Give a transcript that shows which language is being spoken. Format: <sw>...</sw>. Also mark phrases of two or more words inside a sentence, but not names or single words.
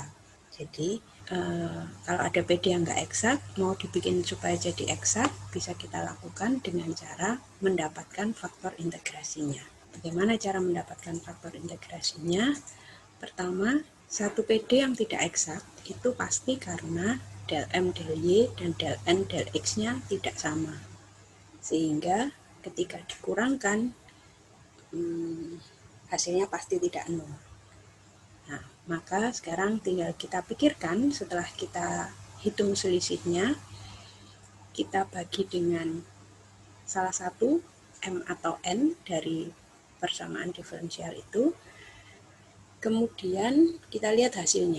<id>Jadi kalau ada PD yang nggak eksak, mau dibikin supaya jadi eksak, bisa kita lakukan dengan cara mendapatkan faktor integrasinya. Bagaimana cara mendapatkan faktor integrasinya? Pertama, satu PD yang tidak eksak itu pasti karena del M del Y dan del N del X-nya tidak sama. Sehingga ketika dikurangkan, hasilnya pasti tidak nol. Nah, maka sekarang tinggal kita pikirkan setelah kita hitung selisihnya, kita bagi dengan salah satu M atau N dari persamaan diferensial itu, kemudian kita lihat hasilnya.</id>